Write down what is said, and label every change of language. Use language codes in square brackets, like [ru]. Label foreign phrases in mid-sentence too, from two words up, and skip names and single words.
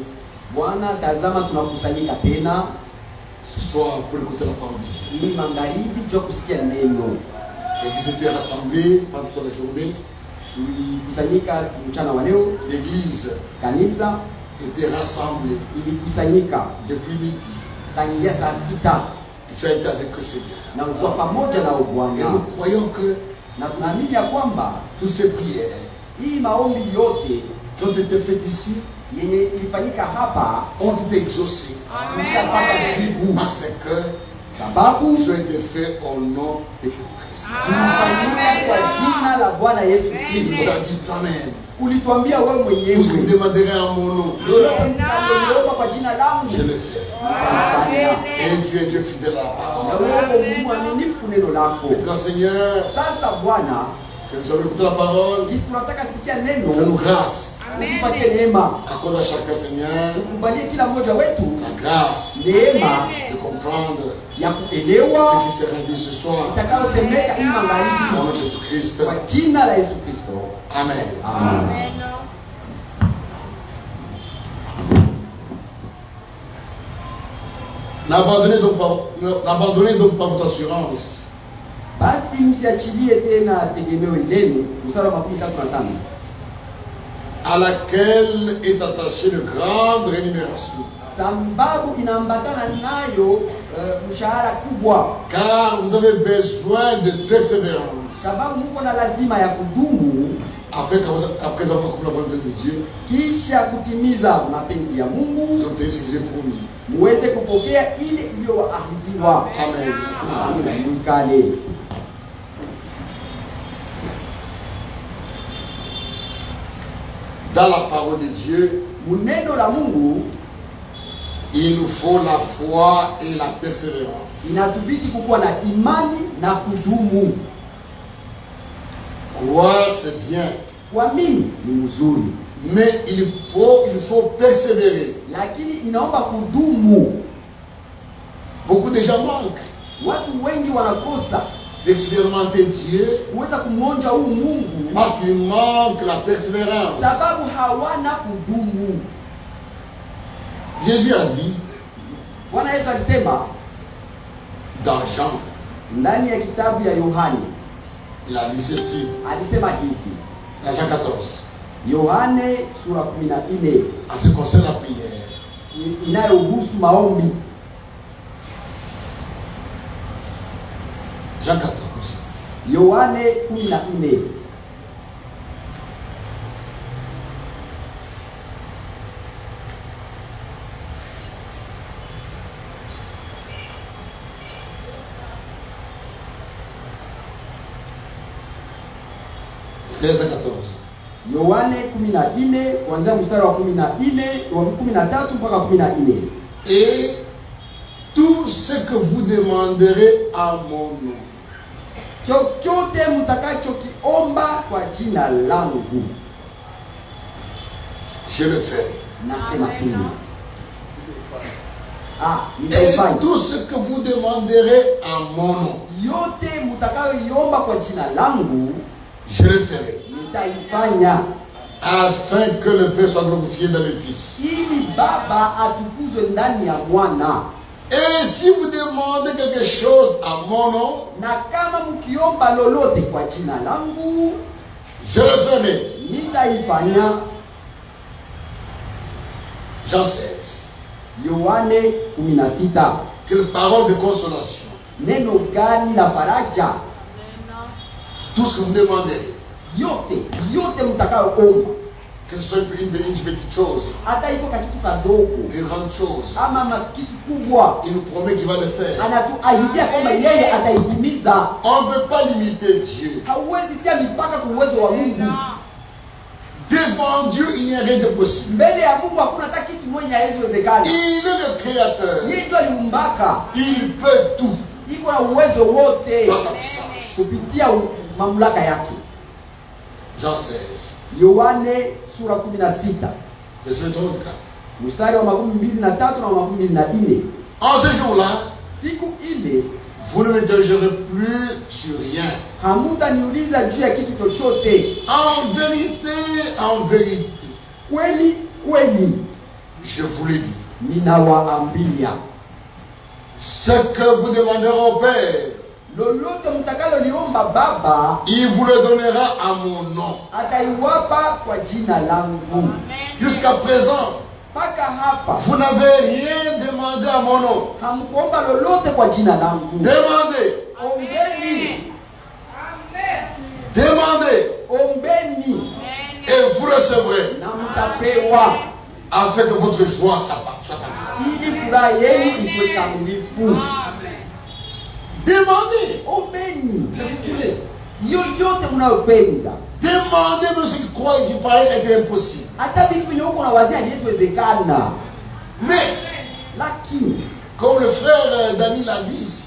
[sw] Bwana, tazama tunakusanyika tena [fr] Ce soir pour écouter la parole de Dieu. [sw] ili magharibi tujue kusikia neno. [fr] L'église était rassemblée pendant toute la journée. [sw] Tulikusanyika mchana wa leo. [fr] L'église [sw] Kanisa [fr] était rassemblée [sw] ilikusanyika [fr] depuis midi. [sw] tangia saa 6. [fr] Et tu as été avec eux, Seigneur. [sw] Na ulikuwa pamoja na [fr] Et [sw] Bwana. [fr] nous croyons que [sw] Na tunaamini ya kwamba [fr] toutes ces prières [sw] hii maombi yote [fr] qui ont été faites ici [sw] yenye ilifanyika hapa [fr] ont été exaucées. [sw] ilishapata jibu, [fr] Parce que [sw] sababu [fr] ils ont été faits au nom de Christ. [sw] zilifanyika kwa jina la Bwana Yesu [fr] Il nous [sw] Kristo. [fr] a dit toi-même, [sw] Ulituambia wewe [fr] tout ce que vous [sw] mwenyewe [fr] demanderez en mon nom, [sw] lolote mtakaloomba jina langu, [fr] je le fais. [sw] nitafanya. [fr] Et Dieu est Dieu fidèle à la parole. [sw] Na wewe mwaminifu neno lako. [fr] Maintenant, Seigneur, [sw] Sasa Bwana, [fr] que nous allons écouter la parole, [sw] sisi tunataka sikia [fr] fais-nous [sw] neno, [fr] grâce. [sw] utupatie neema. [fr] Accorde à chacun, Seigneur, [sw] Ukubalie kila mmoja wetu [fr] la grâce [sw] neema [fr] de comprendre [sw] ya kuelewa [fr] ce qui sera dit ce soir. [sw] itakayosemeka hii [fr] Au [sw] magharibi [fr] nom de Jésus-Christ. [sw] kwa jina la Yesu Kristo. [fr] Amen. [sw] Amen. [fr] N'abandonnez donc pas votre assurance. [sw] Basi msiachilie tena tegemeo lenu, mstari wa 35, [fr] À laquelle est attachée une grande rémunération. [sw] sababu inaambatana nayo mshahara kubwa, [fr] Car vous avez besoin de persévérance, [sw] sababu mko na lazima ya kudumu [fr] afin qu'après avoir accompli la volonté de Dieu, [sw] kisha kutimiza mapenzi ya [fr] vous [sw] Mungu, [fr] obtenez ce qui est promis. [sw] muweze kupokea ile iliyoahidiwa. [fr] Amen. Merci. [sw] Amina. Mwikale. [fr] Dans la parole de Dieu, [sw] Muneno la Mungu [fr] il nous faut la foi et la persévérance. [sw] inatubidi kukuwa na imani na kudumu. [fr] Croire, c'est bien, [sw] Kuamini ni mzuri, [fr] mais il faut persévérer. [sw] lakini inaomba kudumu. [fr] Beaucoup de gens manquent [sw] Watu wengi wanakosa [fr] d'expérimenter Dieu [sw] kuweza kumwonja huu Mungu [fr] parce qu'il manque la persévérance. [sw] sababu hawana kudumu. [fr] Jésus a dit [sw] Bwana Yesu alisema [fr] dans Jean, [sw] ndani ya kitabu ya Yohane, [fr] il a dit ceci, [sw] alisema hivi, [fr] dans Jean 14, [sw] Yohane sura 14 [fr] en ce qui concerne la prière. [sw] inayohusu maombi. [fr] Jean 14. [sw] Yohane 14 [fr] 13 à 14. [sw] Yohane 14 kuanzia mstari wa 14 wa 13 mpaka 14. [fr] Et tout ce que vous demanderez à mon nom, [sw] Chochote mtakachokiomba kwa jina langu [fr] je le ferai. [sw] nasema tena. [fr] Et [sw] Nitaifanya [fr] tout ce que vous demanderez à mon nom, [sw] yote mtakayoiomba kwa jina langu [fr] je le ferai. [sw] nitaifanya, [fr] Afin que le Père soit glorifié dans le Fils. [sw] ili Baba atukuzwe ndani ya Mwana. [fr] Et si vous demandez quelque chose à mon nom, [sw] Na kama mkiomba lolote kwa jina langu [fr] je le ferai. [sw] nitaifanya. [fr] Jean 16. [sw] Yohane 16. [fr] Quelle parole de consolation. [sw] Neno gani la faraja! [fr] Tout ce que vous demanderez, [sw] yote mtakayoomba, [fr] que ce soit une petite chose, [sw] hata iko kakitu kadogo [fr] une grande chose, [sw] ama kitu kubwa, [fr] il nous promet qu'il va le faire. [sw] anatuahidia kwamba yeye ataitimiza. [fr] On ne peut pas limiter Dieu. [sw] Hauwezi tia mipaka kwa uwezo wa Mungu. [fr] Devant Dieu, il n'y a rien de possible. [sw] Mbele ya Mungu hakuna hata kitu mwenye haiwezekana. [fr] Il est le créateur. [sw] Yeye ndiye aliumbaka, [fr] Il peut tout [sw] iko na uwezo wote [fr] dans sa puissance. [sw] kupitia mamlaka yake. [fr] Jean 16, [sw] Yohane sura 16 [fr] verset 34. [sw] mstari wa 23 na 24. [fr] En ce jour-là, [sw] Siku ile [fr] vous ne m'interrogerez plus sur rien. [sw] hamutaniuliza juu ya kitu chochote. [fr] En vérité, [sw] Kweli kweli [fr] je vous l'ai dit. [sw] ninawaambia, [fr] Ce que vous demanderez au Père, [sw] lolote mtakaloliomba Baba [fr] il vous le donnera à mon nom. [sw] ataiwapa kwa jina langu. [fr] Jusqu'à présent, [sw] Mpaka hapa [fr] vous n'avez rien demandé à mon nom. [sw] hamkuomba lolote kwa jina langu. [fr] Demandez, [sw] Ombeni, [fr] demandez, [sw] ombeni [fr] et vous recevrez, [sw] na mtapewa, [fr] afin que votre joie soit parfaite. [sw] ili furaha yenu iwe kamilifu. [fr] Demandez, [sw] Ombeni [fr] si vous voulez. [sw] yoyote mnayopenda, [fr] Demandez même ce qui croient qui paraît être impossible. [sw] hata vitu vyenye huko unawazia haliwezekana. [fr] Mais, [sw] Lakini [fr] comme le frère Dani l'a dit ici,